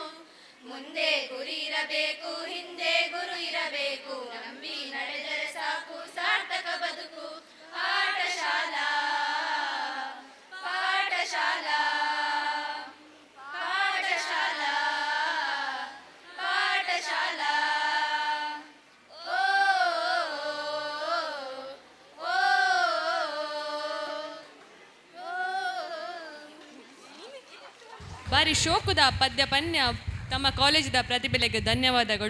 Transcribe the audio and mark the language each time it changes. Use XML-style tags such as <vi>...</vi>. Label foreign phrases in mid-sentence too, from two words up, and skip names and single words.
<kn>ಮುಂದೆ ಗುರಿ ಇರಬೇಕು ಹಿಂದೆ ಗುರು ಇರಬೇಕು. ನಂಬಿ ನಡೆದರೆ ಸಾಕು ಸಾರ್ಥಕ ಬದುಕು. ಪಾಠಶಾಲಾ ಪಾಠಶಾಲಾ ಪಾಠಶಾಲಾ ಪಾಠಶಾಲಾ. ಓ ಓ</kn> <tcy>ಬಾರಿ ಶೋಕುದ ಪದ್ಯ ಪನ್ಯ ತಮ್ಮ ಕಾಲೇಜಿದ ಪ್ರತಿಭೆಗೆ ಧನ್ಯವಾದಗಳು.</tcy>